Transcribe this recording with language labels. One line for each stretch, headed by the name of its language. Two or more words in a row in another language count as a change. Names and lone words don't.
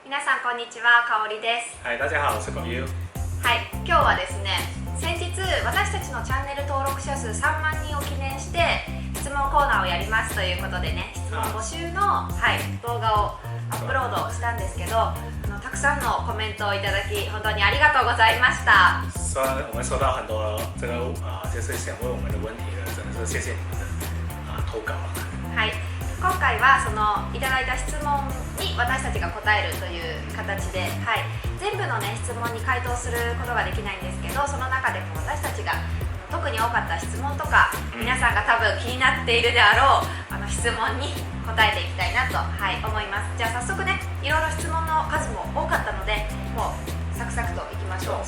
Japanese: 皆さんこんにちは、かおりです。
Chinese: はい、大家好，我是狗 U。
Japanese: はい、今日はですね、先日私たちのチャンネル登録者数3万人を記念して質問コーナーをやりますということでね、質問募集の、動画をアップロードしたんですけど、たくさんのコメントをいただき本当にありがとうございました。
Chinese: 虽然我们收到很多就是想问我们的问题了，真的是谢谢你们的投稿。
Japanese: はい。今回はそのいただいた質問に私たちが答えるという形で、全部の、質問に回答することができないんですけど、その中でも私たちが特に多かった質問とか、皆さんが多分気になっているであろう質問に答えていきたいなと、思います。じゃあ早速ね、いろいろ質問の数も多かったので、もうサクサクといきましょう。